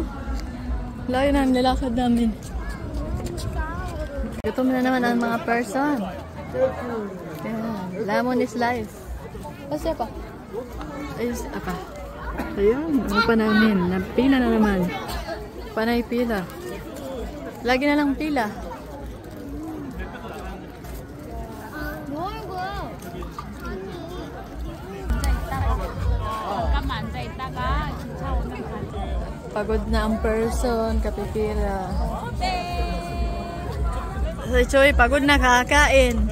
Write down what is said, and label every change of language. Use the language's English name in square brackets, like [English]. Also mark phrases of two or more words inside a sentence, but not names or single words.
[Filipino] Layo na ang nilakad namin. Gutom na naman ang mga person. Ayan. [English] Lemon is life. [Filipino] Kasi pa. Ayos, apa. Ayan, ano pa namin? Napila na naman. Panay pila. Lagi na lang pila. [Korean] 뭐 하는 거야? 잠깐만 앉아 있다가 기차 오면 가자. [Filipino] Pagod na ang person, kapipila. So, Choy, pagod na kakain.